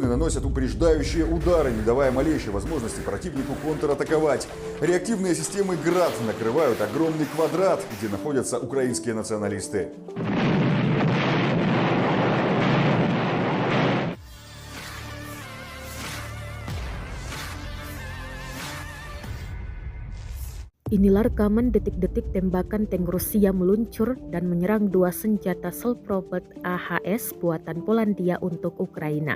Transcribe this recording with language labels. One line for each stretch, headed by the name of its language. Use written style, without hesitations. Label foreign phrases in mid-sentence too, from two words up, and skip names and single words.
Russian: наносят упреждающие удары, не давая малейшей возможности противнику контратаковать. Реактивные системы «Град» накрывают огромный квадрат, где находятся украинские националисты.
Indonesian: Inilah rekaman detik-detik tembakan tank Rusia meluncur dan menyerang dua senjata self-propelled AHS buatan Polandia untuk Ukraina.